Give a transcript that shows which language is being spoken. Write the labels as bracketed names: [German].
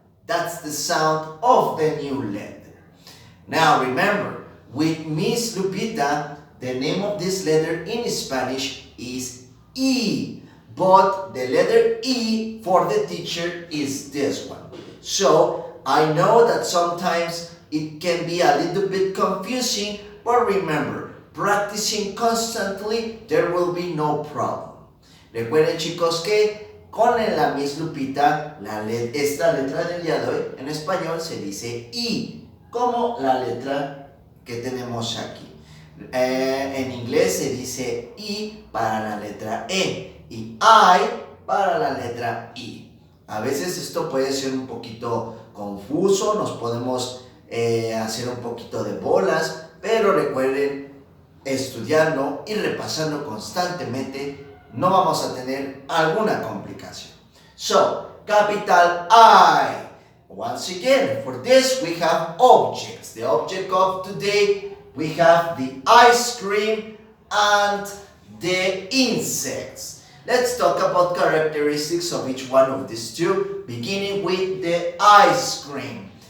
[English] That's the sound of the new letter. Now remember, with Miss Lupita, the name of this letter in Spanish is E, but the letter E for the teacher is this one. So, I know that sometimes it can be a little bit confusing, but remember, practicing constantly, there will be no problem. [Spanish] Recuerden, chicos, que con la Miss Lupita, esta letra del día de hoy en español se dice I, como la letra que tenemos aquí. En inglés se dice I para la letra E y I para la letra I. A veces esto puede ser un poquito confuso, nos podemos hacer un poquito de bolas, pero recuerden, estudiando y repasando constantemente, no vamos a tener alguna complicación. [English] So, capital I. Once again, for this we have objects. The object of today, we have the ice cream and the insects. Let's talk about characteristics of each one of these two, beginning with the ice cream.